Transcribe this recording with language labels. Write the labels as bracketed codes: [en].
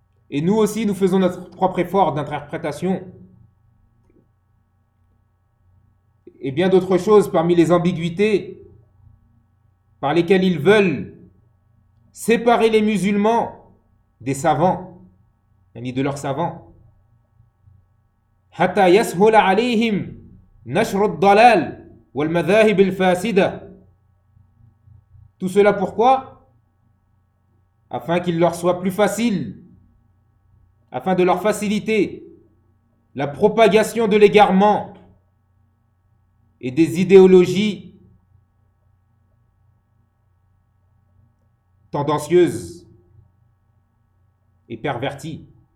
[fr] Et nous aussi, nous faisons notre propre effort d'interprétation. Et bien d'autres choses parmi les ambiguïtés par lesquelles ils veulent séparer les musulmans des savants, ni de leurs savants. [ar] حتى يسهل عليهم نشر الضلال والمذاهب الفاسدة. [fr] Tout cela pourquoi? afin qu'il leur soit plus facile, afin de leur faciliter la propagation de l'égarement et des idéologies tendancieuses et perverties.